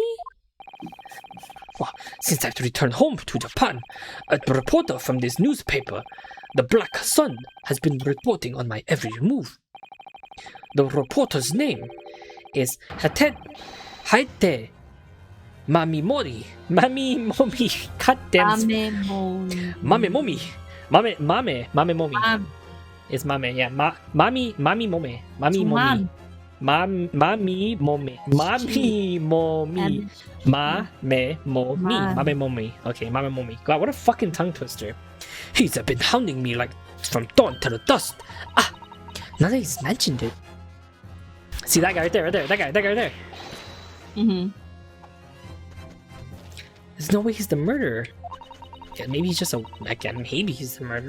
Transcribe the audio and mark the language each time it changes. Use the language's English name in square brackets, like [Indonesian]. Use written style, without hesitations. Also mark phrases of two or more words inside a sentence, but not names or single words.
[English] Well, since I've returned home to Japan, a reporter from this newspaper, the Black Sun, has been reporting on my every move. The reporter's name is Haite Mamimori. Momi. God damn. Mame Momi. Mame Momi. It's mame, yeah. Mami Mome. Mami Momi. Mami Momi. Mami Momi. Mame Momi. Okay, Mame Momi. God, what a fucking tongue twister. He's been hounding me like from dawn to the dusk. Now that he's mentioned it. See that guy right there, that guy right there. Mm-hmm. There's no way he's the murderer. Yeah, maybe he's just maybe he's the murderer.